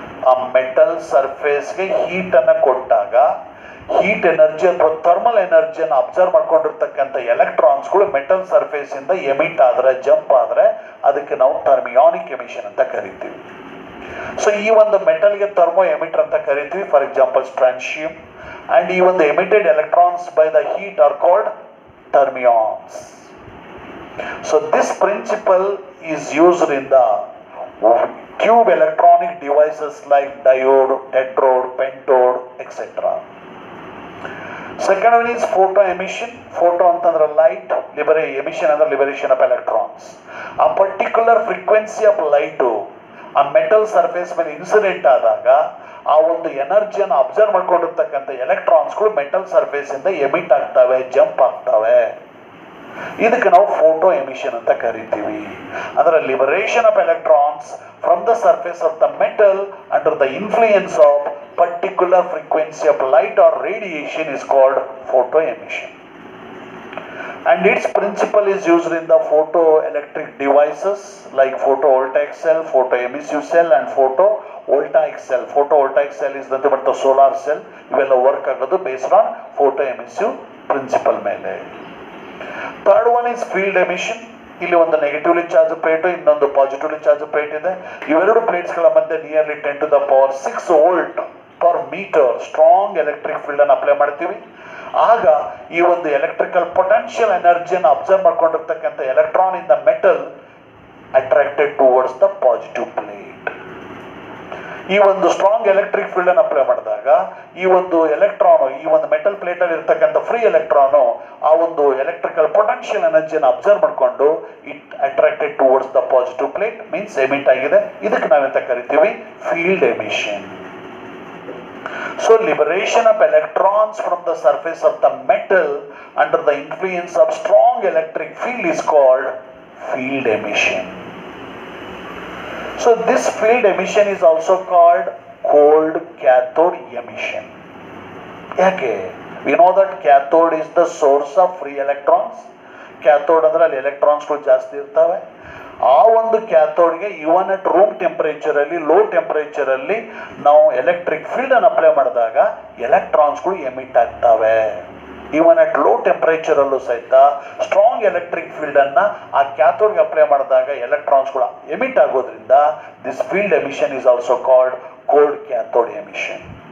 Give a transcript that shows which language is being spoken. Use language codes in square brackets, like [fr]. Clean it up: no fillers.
[kn] ಆ metal ಸರ್ಫೇಸ್ಗೆ heat ಅನ್ನ ಕೊಟ್ಟಾಗ ಹೀಟ್ ಎನರ್ಜಿ ಅಥವಾ ಥರ್ಮಲ್ ಎನರ್ಜಿಯನ್ನು ಅಬ್ಸರ್ವ್ ಮಾಡ್ಕೊಂಡಿರ್ತಕ್ಕಂಥ ಎಲೆಕ್ಟ್ರಾನ್ಸ್ಗಳು ಮೆಟಲ್ ಸರ್ಫೇಸ್ ಇಂದ ಎಮಿಟ್ ಆದ್ರೆ, ಜಂಪ್ ಆದ್ರೆ ಅದಕ್ಕೆ ನಾವು ಥರ್ಮಿಯಾನಿಕ್ ಎಮಿಷನ್ ಅಂತ ಕರಿತೀವಿ. ಸೊ ಈ ಒಂದು ಮೆಟಲ್ಗೆ ಥರ್ಮೋ ಎಮಿಟರ್ ಅಂತ ಕರಿತೀವಿ, ಫಾರ್ ಎಕ್ಸಾಂಪಲ್ ಸ್ಟ್ರಾನ್ಶಿಯಂ. [en] and [kn] ಈ ಒಂದು [en] Emitted electrons by the heat are called thermions. So this principle is used in the tube electronic devices like diode, tetrode, pentode, etc. Second one is photo emission. [kn] Photo ಅಂತಂದ್ರೆ light, emission ಅಂದ್ರೆ [en] Liberation of electrons. [kn] ಆ particular frequency of light ಆ metal surface ಮೇಲೆ incident ಆದಾಗ ಆ ಒಂದು ಎನರ್ಜಿಯನ್ನು observe ಮಾಡ್ಕೊಂಡಿರ್ತಕ್ಕಂಥ ಎಲೆಕ್ಟ್ರಾನ್ಸ್ಗಳು metal surface ಇಂದ emit ಆಗ್ತವೆ, ಜಂಪ್ ಆಗ್ತವೆ. ಇದಕ್ಕೆ ನಾವು ಫೋಟೋ ಎಮಿಷನ್ ಅಂತ ಕರಿತೀವಿ. ಅಂದ್ರೆ [en] Liberation of electrons from the surface of the metal under the influence of particular frequency of light or radiation is called photo emission, and its principle is used in the photoelectric devices like photovoltaic cell, photoemissive cell and photovoltaic cell. Photovoltaic cell is nothing but the solar cell. [kn] ಇವೆಲ್ಲ work ಆಗೋದು [en] based on photoemissive principle [kn] ಮೇಲೆ. [en] Third one is field emission. [kn] ಇಲ್ಲಿ ಒಂದು negatively charge plate, ಇನ್ನೊಂದು positively charge plate ಇದೆ. ಇವೆರಡು ಪ್ಲೇಟ್ಸ್ಗಳ ಮಧ್ಯೆ nearly 10 to the power 6 volt per metre strong electric field ಅನ್ನು ಅಪ್ಲೈ ಮಾಡ್ತೀವಿ. ಆಗ ಈ ಒಂದು electrical potential ಎನರ್ಜಿಯನ್ನು observe ಮಾಡ್ಕೊಂಡಿರ್ತಕ್ಕಂಥ electron [en] In the metal attracted towards the positive plate. [kn] ಈ ಒಂದು ಸ್ಟ್ರಾಂಗ್ ಎಲೆಕ್ಟ್ರಿಕ್ ಫೀಲ್ಡ್ ಅನ್ನು ಅಪ್ಲೈ ಮಾಡಿದಾಗ ಈ ಒಂದು ಎಲೆಕ್ಟ್ರಾನ್, ಈ ಒಂದು ಮೆಟಲ್ ಪ್ಲೇಟ್ ಅಲ್ಲಿ ಇರ್ತಕ್ಕಂಥ ಫ್ರೀ ಎಲೆಕ್ಟ್ರಾನ್ ಆ ಒಂದು ಎಲೆಕ್ಟ್ರಿಕಲ್ ಪೊಟೆನ್ಷಿಯಲ್ ಎನರ್ಜಿಯನ್ನು ಅಬ್ಸರ್ವ್ ಮಾಡಿಕೊಂಡು [en] it attracted towards the positive plate means [kn] emit ಆಗಿದೆ. ಇದಕ್ಕೆ ನಾವೆಂತ ಕರಿತೀವಿ, field emission. [en] So liberation of electrons from the surface of the metal under the influence of strong electric field is called field emission. So this field emission is also called cold cathode emission. [kn] ಯಾಕೆ? [en] We know that cathode is the source of free electrons. [kn] Cathode ಅಂದ್ರೆ ಅಲ್ಲಿ ಎಲೆಕ್ಟ್ರಾನ್ಸ್ಗಳು ಜಾಸ್ತಿ ಇರ್ತವೆ. ಆ ಒಂದು ಕ್ಯಾಥೋಡ್ಗೆ even at room temperature ಅಲ್ಲಿ, low temperature ಅಲ್ಲಿ ನಾವು ಎಲೆಕ್ಟ್ರಿಕ್ ಫೀಲ್ಡ್ ಅನ್ನು ಅಪ್ಲೈ ಮಾಡಿದಾಗ ಎಲೆಕ್ಟ್ರಾನ್ಸ್ಗಳು ಎಮಿಟ್ ಆಗ್ತವೆ. ಇವನ್ ಅಟ್ ಲೋ ಟೆಂಪರೇಚರ್ ಅಲ್ಲೂ ಸಹಿತ ಸ್ಟ್ರಾಂಗ್ ಎಲೆಕ್ಟ್ರಿಕ್ ಫೀಲ್ಡ್ ಅನ್ನ ಆ ಕ್ಯಾಥೋಡ್ಗೆ ಅಪ್ಲೈ ಮಾಡಿದಾಗ ಎಲೆಕ್ಟ್ರಾನ್ಸ್ಗಳು ಎಮಿಟ್ ಆಗೋದ್ರಿಂದ [en] This field emission is also called cold cathode emission.